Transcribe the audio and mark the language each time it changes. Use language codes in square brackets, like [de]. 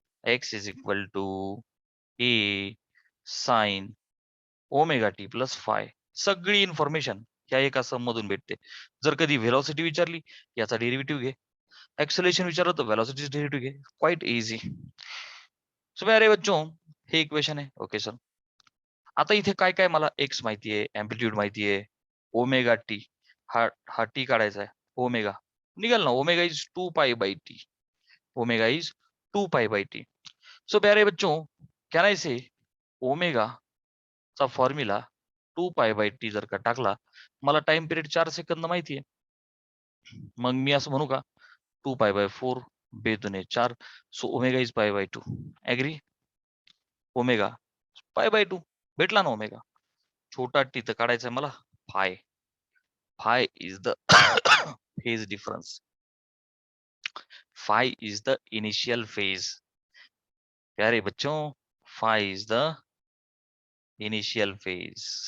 [en] X is equal to a sine omega t plus 5. [mr] सगळी information ह्या एका सम मधून भेटते. जर कधी व्हेलॉसिटी विचारली याचा डेरिव्हेटिव्ह घे. एक्सेलरेशन विचारलं तर व्हेलॉसिटीचा डेरिव्हेटिव्ह घे. [en] Quite easy. [hi] सो प्यारे बच्चों [mr] हे इक्वेशन आहे. [en] Okay sir. [mr] आता इथे काय काय मला एक्स माहितीये, अँप्लिट्यूड माहितीये, ओमेगा टी हा हा टी काढायचा आहे. ओमेगा निघाल ना, [en] Omega is 2 pi by t. Omega is 2 pi by t. [hi] सो प्यारे बच्चों [en] can I say [mr] ओमेगा चा फॉर्म्युला 2 पाई बाय टी जर का टाकला, मला टाइम पिरियड 4 सेकंद माहितीये. मग मी असं म्हणू का 2 pi by 4 बेदुने 4. [en] So omega is pi by 2. Agree? Omega pi by 2 [mr] भेटला ना [en] Omega. [mr] छोटा टी तर काढायचा मला five. [en] Phi is the phase difference. Phi is the initial phase. [hi] प्यारे बच्चों [en] phi is the initial phase.